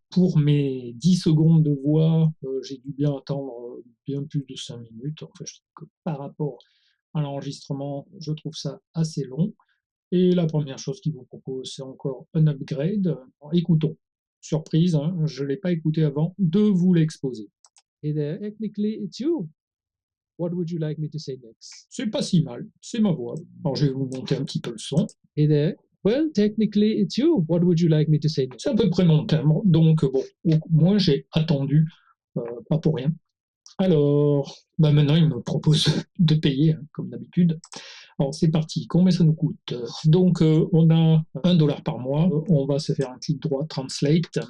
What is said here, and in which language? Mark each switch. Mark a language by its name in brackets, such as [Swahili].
[French] Pour mes 10 secondes de voix, j'ai dû bien attendre bien plus de 5 minutes. En fait, je trouve que par rapport à l'enregistrement, je trouve ça assez long. Et la première chose qu'il vous propose, c'est encore un upgrade. Alors, écoutons. Surprise, hein, je ne l'ai pas écouté avant de vous l'exposer. [English] Hey there, technically it's you. What would you like me to say next? [French] C'est pas si mal, c'est ma voix. Alors je vais vous monter un petit peu le son. [English] Hey there. Well, technically it's you. What would you like me to say next? [French] C'est à peu près mon timbre, donc bon, au moins j'ai attendu, pas pour rien. Alors, maintenant il me propose de payer, hein, comme d'habitude. Alors c'est parti, combien ça nous coûte? Donc on a $1 par mois, on va se faire un clic droit, Translate.